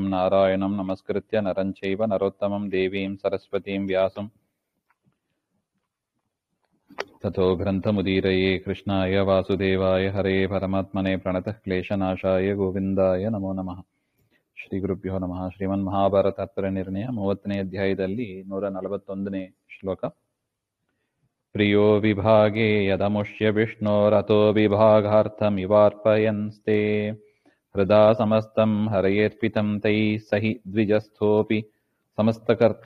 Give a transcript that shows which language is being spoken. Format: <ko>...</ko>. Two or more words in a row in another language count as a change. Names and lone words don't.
<sa>नारायणं नमस्कृत्य नरं चैव नरोत्तमं देवीं सरस्वतीं व्यासं ततो ग्रन्थमुदीरये। कृष्णाय वासुदेवाय हरे परमात्मने प्रणतः क्लेशनाशाय गोविन्दाय नमो नमः। ಶ್ರೀ ಗುರುಭ್ಯೋ ನಮಃ.</sa> <kn>ಶ್ರೀಮನ್ ಮಹಾಭಾರತ ತಾತ್ಪರ್ಯ ನಿರ್ಣಯ 30ನೇ ಅಧ್ಯಾಯದಲ್ಲಿ 141ನೇ ಶ್ಲೋಕ.</kn> <sa>ಪ್ರಿಯೋ ವಿಭಾಗೇ ಯದಮುಷ್ಯ ವಿಷ್ಣೋರಥೋ ವಿಭಾಗಾರ್ಥಮಿವಾರ್ಪಯನ್ಸ್ತೆ ಹೃದಾ ಸಮಸ್ತಂ ಹರಯೇರ್ಪಿತಂ ತೈ ಸಹಿ ದ್ವಿಜಸ್ಥೋಪಿ ಸಮಸ್ತಕರ್ತ.</sa>